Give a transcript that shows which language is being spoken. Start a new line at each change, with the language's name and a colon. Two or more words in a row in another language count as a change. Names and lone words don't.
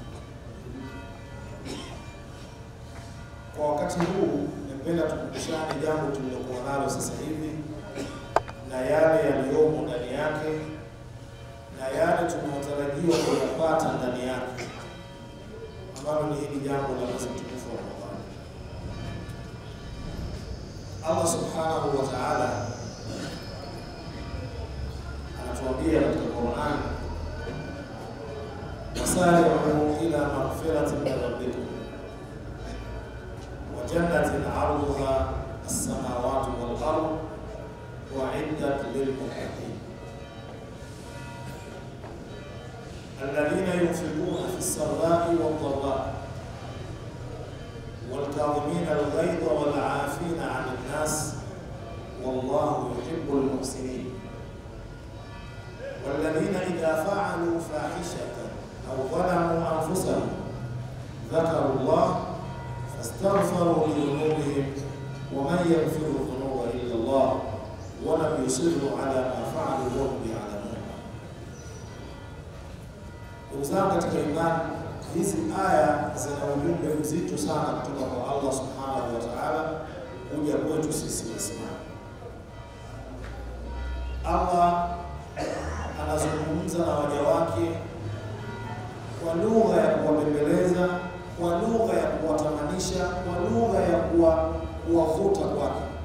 Swahili: Kwa wakati huu napenda tukumbushane jambo tulilokuwa nalo sasa hivi na yale yaliyomo ndani yake na yale tunayotarajiwa kuyapata ndani yake, ambalo ni hili jambo la mwezi mtukufu wa Ramadhani.
Arabic: الله سبحانه وتعالى
Swahili: anatuambia katika Qur'an,
Arabic: وسارعوا إلى مغفرة من ربكم وجنة عرضها السماوات والأرض أعدت للمتقين الذين ينفقون في السراء والضراء والكاظمين الغيظ والعافين عن الناس والله يحب المحسنين والذين إذا فعلوا فاحشة أو ظلموا أنفسهم ذكروا الله فاستغفروا لذنوبهم ومن يغفر الذنوب إلا الله ولم يصروا على ما فعلوا وهم يعلمون.
Swahili: Uzao katika imani, hizi aya zina ujumbe mzito sana kutoka kwa
Arabic: الله سبحانه وتعالى
Swahili: kuja kwetu sisi Waislamu. Allah anazungumza na waja wake kwa lugha ya kuwabembeleza, kwa lugha ya kuwatamanisha, kwa lugha ya kuwavuta kwake,